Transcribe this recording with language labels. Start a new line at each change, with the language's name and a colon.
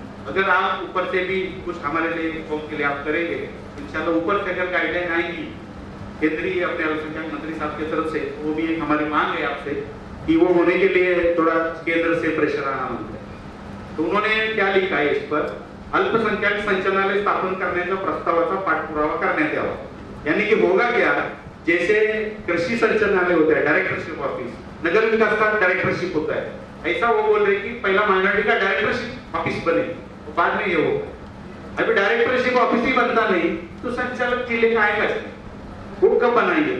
Hindi: अगर आप ऊपर से भी कुछ हमारे लिए कौम के लिए आप करेंगे, इंशाल्लाह ऊपर से अगर गाइडलाइन आएगी केंद्रीय अपने अल्पसंख्यक मंत्री साहब की तरफ से, वो भी एक हमारी मांग है आपसे कि वो होने के लिए थोड़ा केंद्र से प्रेशर आना होता है। तो उन्होंने क्या लिखा है इस पर
Marathi: अल्पसंख्याक संचालनालय स्थापन करण्याचा प्रस्तावाचा पाठपुरावा करण्यात यावा।
Hindi: यानी कि होगा क्या, जैसे कृषि संचालनालय होता है डायरेक्टरशिप ऑफिस, नगर विकास का डायरेक्टरशिप होता है, ऐसा वो बोल रहे कि पहला माइनॉरिटी का डायरेक्टरशिप ऑफिस बने, बाद में ये होगा। अभी डायरेक्टरशिप ऑफिस ही बनता नहीं तो संचालक जिले का आएगा, वो कब बनाएंगे?